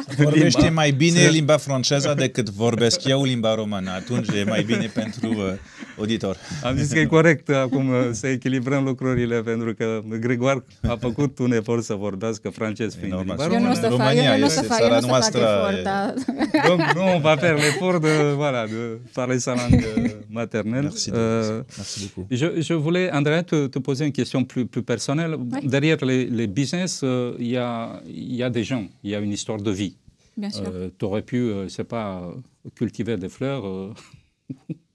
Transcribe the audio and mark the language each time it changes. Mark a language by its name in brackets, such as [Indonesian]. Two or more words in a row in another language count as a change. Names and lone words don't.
[Romanian] Vorbește mai bine limba franceză decât vorbesc eu limba română. Atunci e mai bine pentru auditor. Am zis că e corect acum să echilibrăm lucrurile, pentru că Gregor a făcut un efort să vorbească francez fiind limba română. Eu nu o să fac efort, da. [French] Donc, nous, on va faire l'effort de parler sa langue maternelle. Merci beaucoup. Je voulais, Andrea, te poser une question plus personnelle. Oui. Derrière les business, il y a des gens, il y a une histoire de vie. Bien sûr. Tu aurais pu, je sais pas, cultiver des fleurs